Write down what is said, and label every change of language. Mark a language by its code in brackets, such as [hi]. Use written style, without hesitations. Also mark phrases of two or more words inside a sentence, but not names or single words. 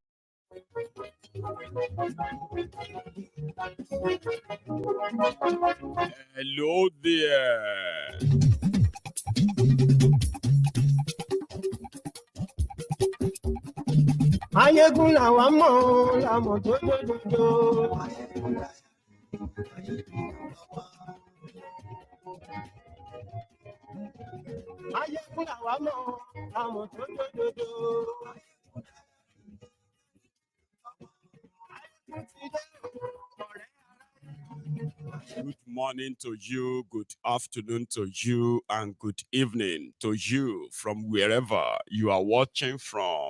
[en] Hello there. [yo] Maiyegun làwa mọ̀, làmọ̀ tó dòdòdò. Maiyegun làwa mọ̀, làmọ̀ tó dòdòdò. [en] Good morning to you, good afternoon to you, and good evening to you from wherever you are watching from.